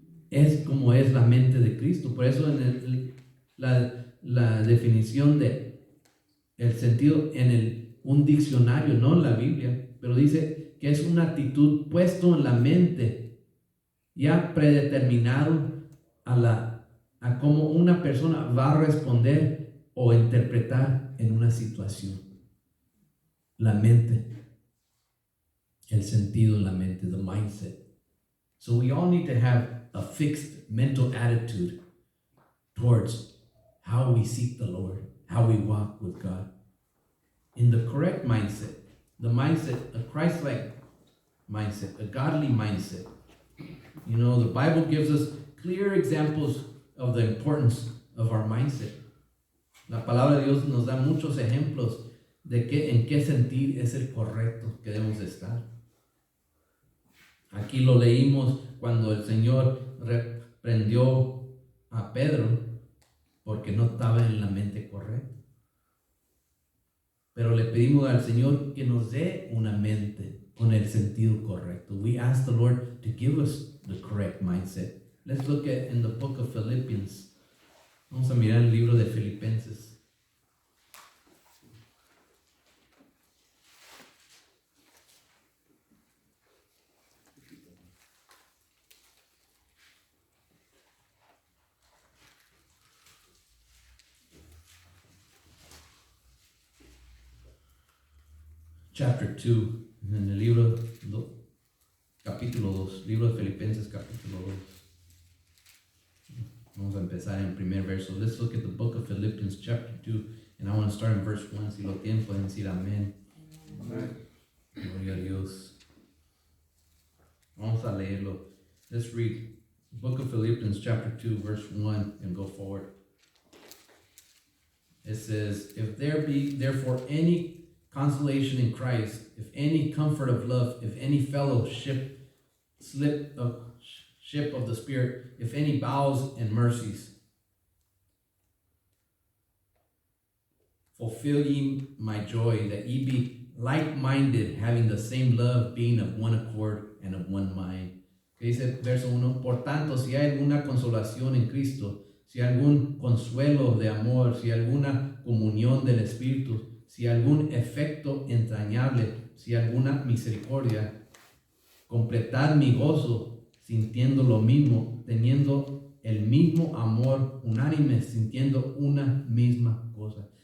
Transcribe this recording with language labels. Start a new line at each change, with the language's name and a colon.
Spanish: Es como es la mente de Cristo. Por eso en la definición de el sentido en un diccionario, no en la Biblia, pero dice que es una actitud puesto en la mente, ya predeterminado a cómo una persona va a responder o interpretar en una situación. La mente, el sentido en la mente,
English: the mindset. So we all need to have a fixed mental attitude towards how we seek the Lord, how we walk with God. In the correct mindset, the mindset, a Christ-like mindset, a godly mindset. You know, the Bible gives us clear examples of the importance of our mindset.
Spanish: La palabra de Dios nos da muchos ejemplos de en qué sentir es el correcto que debemos estar. Aquí lo leímos cuando el Señor reprendió a Pedro porque no estaba en la mente correcta. Pero le pedimos al Señor que nos dé una mente con el sentido correcto.
English: We ask the Lord to give us the correct mindset. Let's look at in the book of Philippians.
Spanish: Vamos a mirar el libro de Filipenses.
English: Chapter 2,
Spanish: en el libro, capítulo 2, libro de Filipenses, capítulo 2. Vamos a empezar en el primer verso.
English: Let's look at the book of Philippians, chapter 2, and I want to start in verse 1.
Spanish: Si lo tienen, pueden decir amén. Amén. Gloria a Dios. Vamos a leerlo.
English: Let's read book of Philippians, chapter 2, verse 1, and go forward. It says, if there be therefore any consolation in Christ, if any comfort of love, if any fellowship, ship of the Spirit, if any bowels and mercies, fulfill ye my joy, that ye be like-minded, having the same love, being of one accord and of one mind.
Spanish: Que dice verso 1, por tanto, si hay alguna consolación en Cristo, si algún consuelo de amor, si alguna comunión del Espíritu, si algún efecto entrañable, si alguna misericordia, completad mi gozo, sintiendo lo mismo, teniendo el mismo amor, unánime, sintiendo una misma cosa.